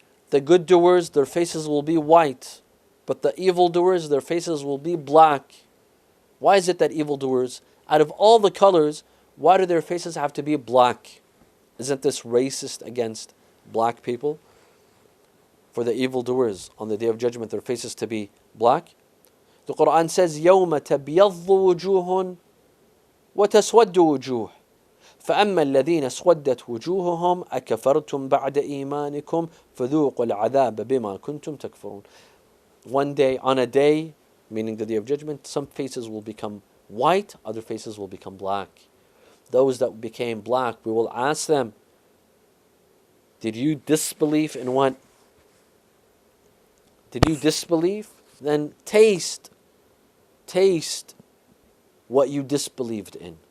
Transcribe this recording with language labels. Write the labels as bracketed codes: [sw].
[en] The good doers, their faces will be white, but the evil doers, their faces will be black. Why is it that evil doers, out of all the colors, why do their faces have to be black? Isn't this racist against black people? For the evil doers, on the Day of Judgment, their faces to be black. [ar] The Quran says, يَوْمَ تَبْيَضُّ وُجُوهٌ وَتَسْوَدُّ وُجُوهٌ فَأَمَّا الَّذِينَ اسْوَدَّتْ وُجُوهُهُمْ أَكَفَرْتُمْ بَعْدَ إِيمَانِكُمْ فَذُوقُوا الْعَذَابَ بِمَا كُنْتُمْ تَكْفُرُونَ. [en] One day, on a day, meaning the Day of Judgment, some faces will become white, other faces will become black. Those that became black, we will ask them, did you disbelieve in what? Did you disbelieve? Then taste what you disbelieved in.